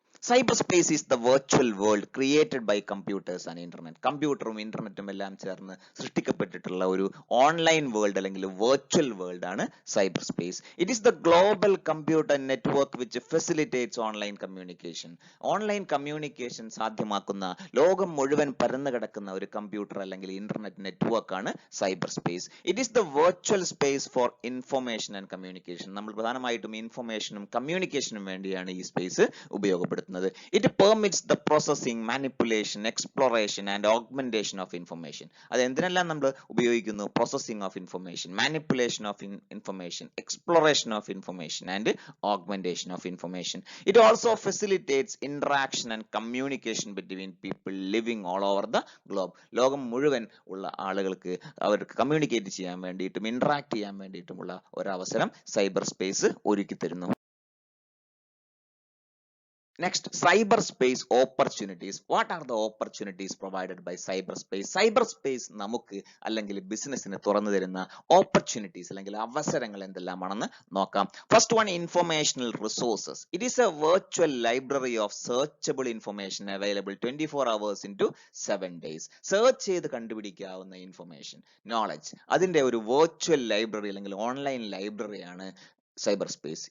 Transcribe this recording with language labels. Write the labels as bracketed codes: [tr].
[en] Cyberspace is the virtual world created by computers and internet. [ml] കമ്പ്യൂട്ടറും ഇന്റർനെറ്റും എല്ലാം ചേർന്ന് സൃഷ്ടിക്കപ്പെട്ടിട്ടുള്ള ഒരു ഓൺലൈൻ വേൾഡ് അല്ലെങ്കിൽ വെർച്വൽ വേൾഡ് ആണ് cyber space. [en] It is the global computer network which facilitates online communication. [ml] Online communication സാധ്യമാക്കുന്ന ലോകം മുഴുവൻ പരന്നു കിടക്കുന്ന ഒരു കമ്പ്യൂട്ടർ അല്ലെങ്കിൽ ഇന്റർനെറ്റ് നെറ്റ്വർക്ക് ആണ് cyber space. [en] It is the virtual space for information and communication. [ml] നമ്മൾ പ്രധാനമായിട്ടും ഇൻഫർമേഷനും കമ്മ്യൂണിക്കേഷനും വേണ്ടിയാണ് ഈ സ്പേസ് ഉപയോഗപ്പെടുത്തുന്നത്. [en] It permits the processing, manipulation, exploration and augmentation of information. [ml] അത് എന്തിനെല്ലാം നമ്മൾ ഉപയോഗിക്കുന്നു? [en] Processing of information, manipulation of information, exploration of information and augmentation of information. It also facilitates interaction and communication between people living all over the globe. [ml] ലോകം മുഴുവൻ ഉള്ള ആളുകൾക്ക് അവർക്ക് communicate ചെയ്യാൻ വേണ്ടിയിട്ടും ഇന്ററാക്ട് ചെയ്യാൻ വേണ്ടിയിട്ടുമുള്ള ഒരു അവസരം സൈബർ സ്പേസ് ഒരുക്കി തരുന്നു. [en] Next, cyberspace opportunities. What are the opportunities provided by cyberspace? [ml] Cyberspace നമുക്ക് അല്ലെങ്കിൽ ബിസിനസ്സിന് തുറന്നു തരുന്ന ഓപ്പർച്യൂണിറ്റീസ് അല്ലെങ്കിൽ അവസരങ്ങൾ എന്തെല്ലാമാണെന്ന് നോക്കാം. [en] First one, informational resources. It is a virtual library of searchable information available 24 hours into 7 days. [ml] Search ചെയ്ത് കണ്ടുപിടിക്കാവുന്ന ഇൻഫർമേഷൻ, നോളജ്, അതിന്റെ ഒരു വെർച്വൽ ലൈബ്രറി അല്ലെങ്കിൽ ഓൺലൈൻ ലൈബ്രറിയാണ് സൈബർ സ്പേസ്.